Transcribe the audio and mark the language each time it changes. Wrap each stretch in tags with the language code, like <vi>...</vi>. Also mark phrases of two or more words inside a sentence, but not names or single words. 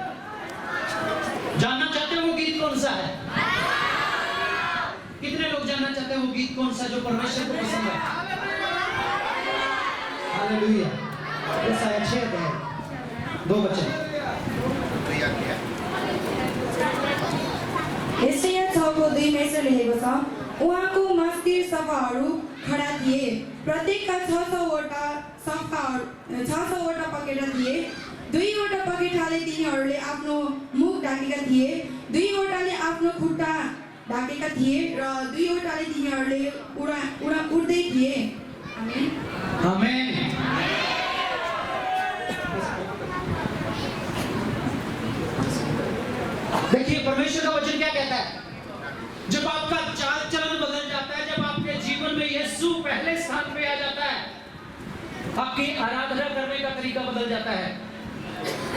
<hi>जानना चाहते हो वो गीत कौन सा है? कितने लोग जानना चाहते हैं वो गीत कौन सा जो परमेश्वर को पसंद है? हालेलुया। यशायाह 6 अध्याय 2 वचन।</hi> <ne>यशायाह 6:2 मा यसो लेखेको छ, उहाँको मस्तिर सफाहरू खडा थिए, प्रत्येकका 600 वटा पखेटा थिए। 2 वटा पखेटाले तिनीहरूले आफ्नो मुख ढाकेका थिए, 2 वटाले आफ्नो खुट्टा ढाकेका थिए र 2 वटाले तिनीहरूले उड्दै थिए। आमेन। आमेन।</ne> <hi>देखिए परमेश्वर का वचन क्या कहता है? जब आपका चाल चलन बदल जाता है, जब आपके जीवन में यीशु पहले स्थान पे आ जाता है, आपकी आराधना करने का तरीका बदल जाता है।</hi>